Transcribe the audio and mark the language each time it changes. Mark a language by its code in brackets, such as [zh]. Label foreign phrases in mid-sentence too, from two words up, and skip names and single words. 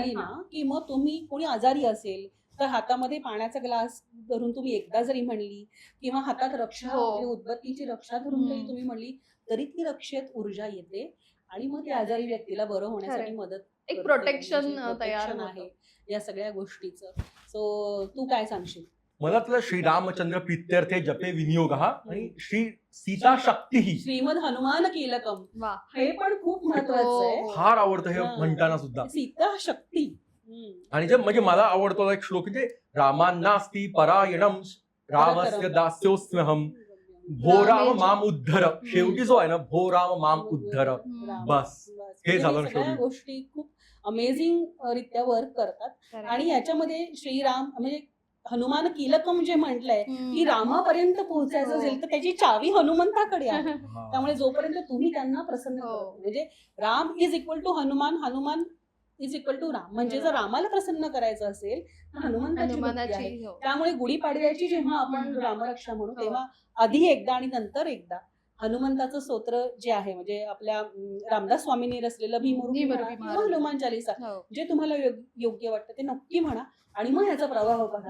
[mr] झाली ना की मग तुम्ही कोणी आजारी असेल तर हातामध्ये पाण्याचा ग्लास धरून तुम्ही एकदा जरी म्हणली किंवा हातात रक्षा हो. म्हणजे उदबत्तीची रक्षा धरून जरी हम्म. तुम्ही म्हणली तरी ती रक्षेत ऊर्जा येते आणि मग त्या आजारी व्यक्तीला बरं होण्यासाठी खरंय. मदत एक करते. प्रोटेक्शन म्हणजे तयार protection होतं. आहे या सगळ्या गोष्टीचं. सो तू काय सांगशील? मला तुला [sa] श्रीरामचंद्र प्रीत्यर्थे जपे विनियोग [mr] हा आणि श्री सीता शक्ती ही श्रीमद हनुमान कीलकम वा. हे पण खूप महत्वाचं आहे. हो. फार आवडतं हे हा. म्हणताना सुद्धा. सीता शक्ती. आणि जे म्हणजे मला आवडतो एक श्लोक म्हणजे [sa] रामान्नास्ति परायणम रामस्य दास्योस्म्यहम भो राम माम उद्धर. [mr] शेवटी जो आहे ना [sa] भो राम माम उद्धर. [mr] हम्म. बस. हे म्हणजे झालं सगळ्या शेवटी. गोष्टी खूप अमेझिंग रित्या वर्क करतात. खरंय. आणि याच्यामध्ये श्रीराम म्हणजे हनुमान कीलकम जे म्हटलंय हम्म. की रामापर्यंत पोहोचायचं हो. असेल तर त्याची चावी हनुमंताकडे आहे. हा. त्यामुळे जोपर्यंत तुम्ही त्यांना प्रसन्न हो. करत म्हणजे [en] Ram is equal to Hanuman. Hanuman is equal to Ram. [mr] म्हणजे जर रामाला प्रसन्न करायचं असेल तर हनुमंताची भक्ती आहे. हनुमानाची हो. त्यामुळे गुढीपाडव्याची जेव्हा आपण रामरक्षा म्हणू तेव्हा आधी एकदा आणि नंतर एकदा हनुमंताचं स्तोत्र जे आहे म्हणजे आपल्या रामदास स्वामींनी रचलेलं भीमरूपी भीमरूपी म्हणा किंवा म्हणा. हनुमान चालीसा हो, जे तुम्हाला योग्य वाटतं ते नक्की म्हणा आणि मग ह्याचा प्रवाह बघा